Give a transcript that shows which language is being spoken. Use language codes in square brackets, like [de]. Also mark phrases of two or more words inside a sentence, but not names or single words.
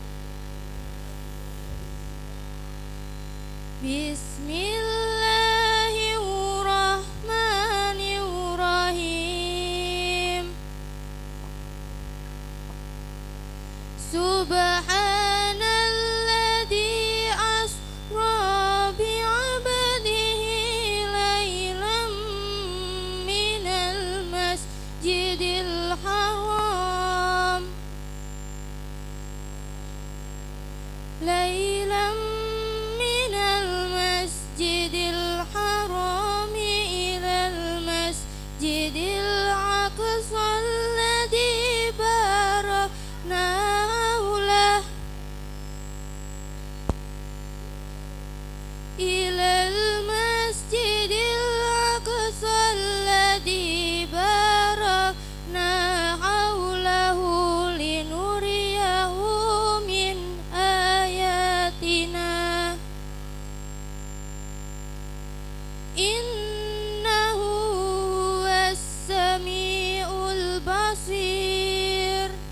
[ar] Bismillahirrahmanirrahim. سبحان الذي أسرى بعبده ليلا من المسجد الحرام ليلا المسجد الحرام إلى المسجد الأقصى الذي باركنا حوله إلى المسجد الأقصى الذي باركنا حوله لنريه من آياتنا إنه السميع البصير.